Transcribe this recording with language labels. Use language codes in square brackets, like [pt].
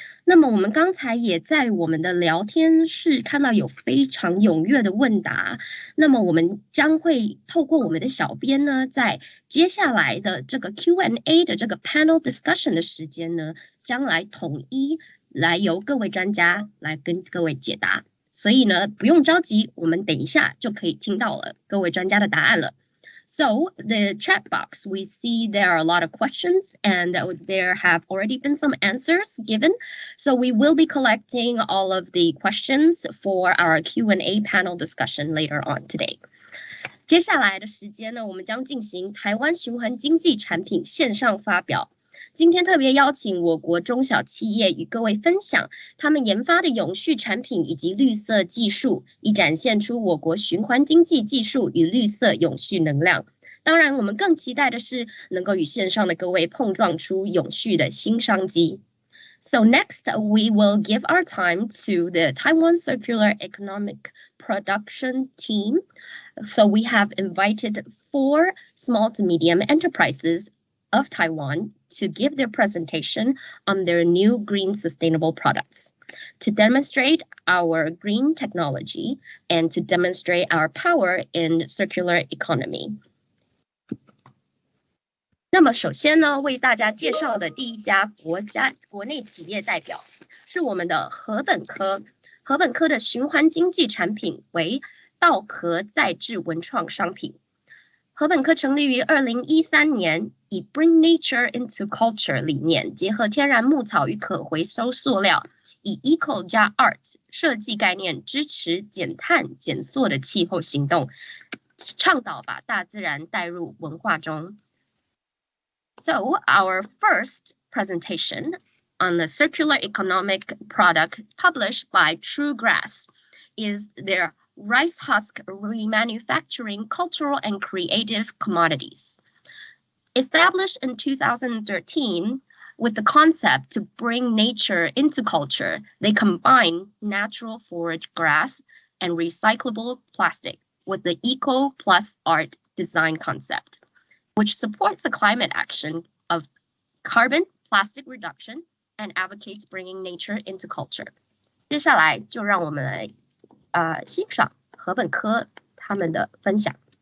[zh] 那么我们刚才也在我们的聊天室看到有非常踊跃的问答，那么我们将会透过我们的小编呢，在接下来的这个 Q&A 的这个 [en] panel discussion [zh] 的时间呢，将来统一来由各位专家来跟各位解答。所以呢，不用着急，我们等一下就可以听到了各位专家的答案了。 [en] So the chat box, we see there are a lot of questions and there have already been some answers given. So we will be collecting all of the questions for our Q&A panel discussion later on today. [zh] 接下来的时间呢，我们将进行台湾循环经济产品线上发表。今天特别邀请我国中小企业与各位分享他们研发的永续产品以及绿色技术，以展现出我国循环经济技术与绿色永续能量。当然，我们更期待的是能够与线上的各位碰撞出永续的新商机。 [en] So next, we will give our time to the Taiwan Circular Economic Production team. So we have invited 4 small to medium enterprises of Taiwan to give their presentation on their new green sustainable products, to demonstrate our green technology and to demonstrate our power in circular economy. [zh] 那么首先呢，为大家介绍的第一家国内企业代表是我们的禾本科。禾本科的循环经济产品为稻壳再制文创商品。禾本科成立于2013年，以 [en] Bring Nature into Culture [zh] 理念，结合天然牧草与可回收塑料，以 Eco 加 Art 设计概念支持减碳减塑的气候行动，倡导把大自然带入文化中。 [en] So our first presentation on the circular economic product published by True Grass is their rice husk remanufacturing cultural and creative commodities. Established in 2013 with the concept to bring nature into culture, they combine natural forage grass and recyclable plastic with the eco plus art design concept, which supports the climate action of carbon plastic reduction and advocates bringing nature into culture. [zh] 接下来就让我们来欣赏禾本科他们的分享。